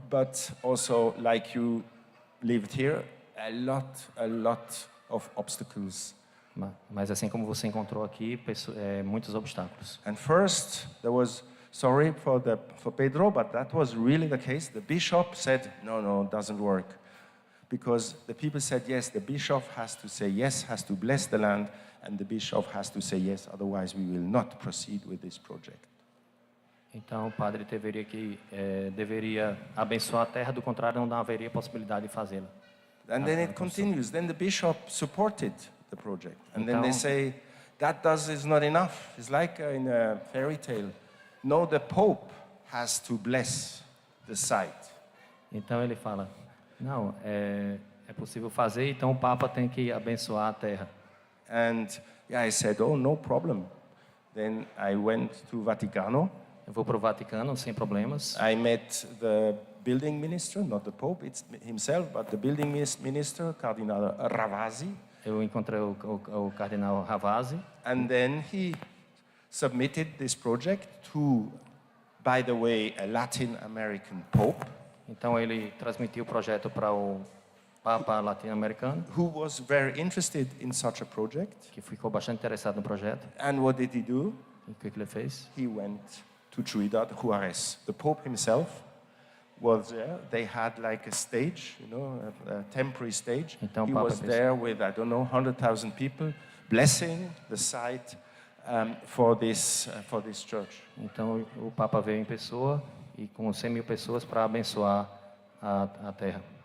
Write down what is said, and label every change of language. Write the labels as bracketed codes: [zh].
[en] But also, like you lived here, a lot of obstacles. [pt] Mas assim como você encontrou aqui, muitos obstáculos. [en] And first, there was, sorry for Pedro, but that was really the case. The bishop said, no, it doesn't work. Because the people said, yes, the bishop has to say yes, has to bless the land, and the bishop has to say yes, otherwise we will not proceed with this project. [pt] Então o padre deveria abençoar a terra, do contrário não haveria possibilidade de fazê-la. [en] And then it continues. Then the bishop supported the project. And then they say, that is not enough. It's like in a fairy tale. No, the Pope has to bless the site. [pt] Então ele fala, não, é possível fazer, então o Papa tem que abençoar a terra. [en] And I said, oh, no problem. Then I went to Vaticano. [pt] Eu vou para o Vaticano sem problemas. [en] I met the building minister, not the Pope himself, but the building minister, Cardinal Ravasi. [pt] Eu encontrei o Cardinal Ravasi. [en] And then he submitted this project to by the way, a Latin American Pope. [pt] Então ele transmitiu o projeto para o Papa latino-americano, [en] who was very interested in such a project. [pt] que ficou bastante interessado no projeto. [en] And what did he do? [pt] E o que ele fez? [en] He went to Trinidad Juarez. The Pope himself was there. They had like a stage, a temporary stage. [pt] Então, [en] He [pt] Papa [en] was [pt] fez- [en] there with, 100,000 people, blessing the site for this church. [pt] Então o Papa veio em pessoa e com 100.000 pessoas para abençoar a terra.